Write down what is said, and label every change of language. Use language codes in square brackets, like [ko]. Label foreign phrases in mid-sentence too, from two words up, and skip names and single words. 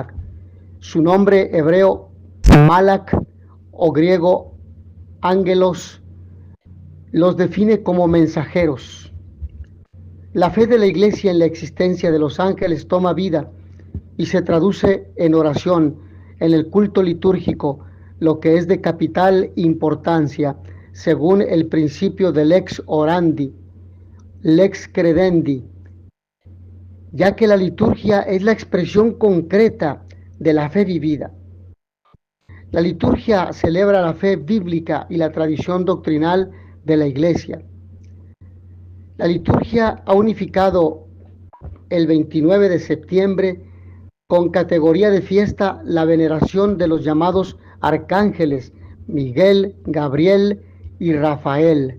[es] Su nombre hebreo, Malak, o griego, ángelos, los define como mensajeros. La fe de la Iglesia en la existencia de los ángeles toma vida y se traduce en oración, en el culto litúrgico, lo que es de capital importancia, según el principio de [la] lex orandi, lex credendi, [es] ya que la liturgia es la expresión concreta de la fe vivida. La liturgia celebra la fe bíblica y la tradición doctrinal de la Iglesia. La liturgia ha unificado el 29 de septiembre con categoría de fiesta la veneración de los llamados arcángeles Miguel, Gabriel y Rafael.